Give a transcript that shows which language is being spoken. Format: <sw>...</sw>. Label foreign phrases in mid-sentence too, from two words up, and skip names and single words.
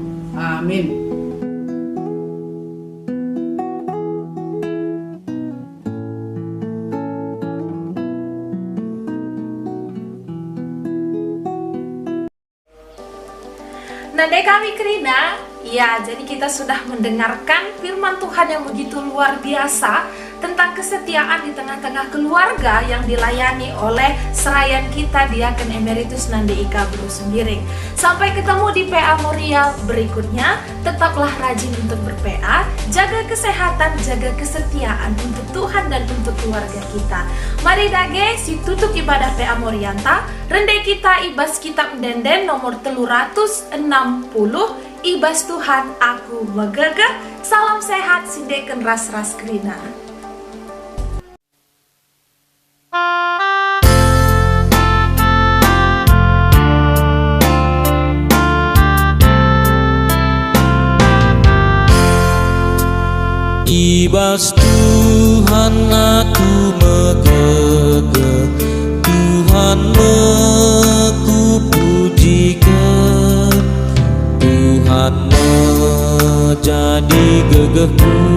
<id>Amin.</id> <btx>Nandai kami Kerina,</btx> <id>ya jadi kita sudah mendengarkan firman Tuhan yang begitu luar biasa tentang kesetiaan di tengah-tengah keluarga yang dilayani oleh serayan kita Diaken Emeritus Nandi Ika Bro Sembiring. Sampai ketemu di PA Moria berikutnya, tetaplah rajin untuk ber-PA, jaga kesehatan, jaga kesetiaan untuk Tuhan dan untuk keluarga kita.</id> <btx>Mari dage si tutup ibadah PA Morianta, rendai kita ibas kitab denden nomor 360, ibas Tuhan aku megegeh.</btx> <id>Salam sehat</id> <btx>sindeken ras-ras Kerina. Ibas Tuhan aku megegeh, Tuhan ku pujikan, Tuhan menjadi gegehku.</btx>